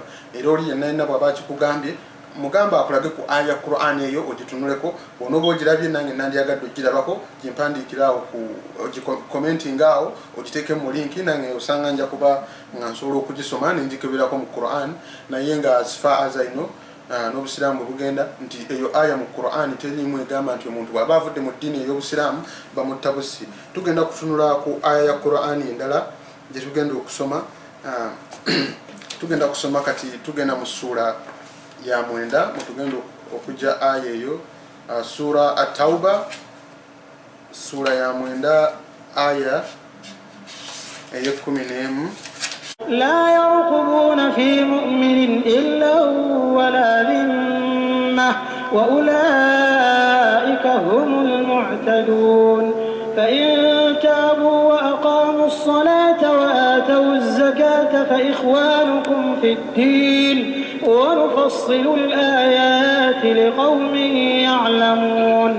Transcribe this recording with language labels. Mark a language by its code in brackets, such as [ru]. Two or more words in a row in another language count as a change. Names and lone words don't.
[lg] Era oli yenna bw'aba akikugambye mugamba akulage ku aya Quran eyo ogitunuleko, onooba ogirabye nange nandyagadde ogirabako gyempandiikiraawo commenting awo ogiteeke mu linki, nange osanga nja kuba nga nsobola okugisoma nenjikeberako mu Quran, naye nga [en] as far as I know [lg] n'obusiraamu bugenda nti eyo aya mu Quran terimu egamba nti omuntu bw'aba avudde mu ddiini ey'obusiraamu bamutta busi. Tugenda kutunula ku aya ya Quran endala gye tugenda okusoma. Tugenda kusoma kati, tugenda mu ssuura ya 9 mutugenda okujja aya eyo, sura At-Tauba sura ya 9 aya ey'11. [ar] لا يرقبون في مؤمن إلا ولا ذمة وأولئك هم المعتدون. فإن تابوا وأقاموا الصلاة وآتوا الزكاة فإخوانكم في الدين ونفصل الآيات لقوم يعلمون.